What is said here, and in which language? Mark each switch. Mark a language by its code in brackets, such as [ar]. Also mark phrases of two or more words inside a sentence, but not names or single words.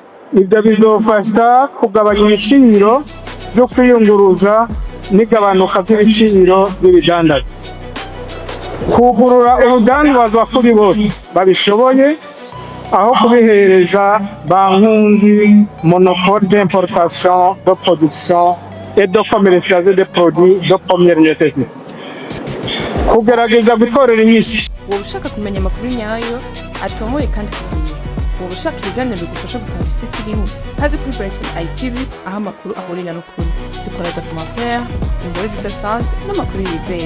[rn] Ibyo bizofasha kugabanya ibiciro byo kwiyunguruza n'igabanuka ry'ibiciro by'ibidandazwa. Kugurura urudandazwa kuri bose babishoboye aho kubihereza ba nkunzi [fr] monopole d'importation, de production et de commercialisation des produits de première nécessité. [rn] Kugerageza gutorera inyishu. Wowe ushaka kumenya amakuru nyayo atomoye kandi kugiye. Wowe ushaka ibiganiro bigufasha gutanga isi turimo. Hazi kuri Brighton ITV aho amakuru ahurira n'ukuri. Dukora documentaire, inkuru zidasanzwe n'amakuru yizewe.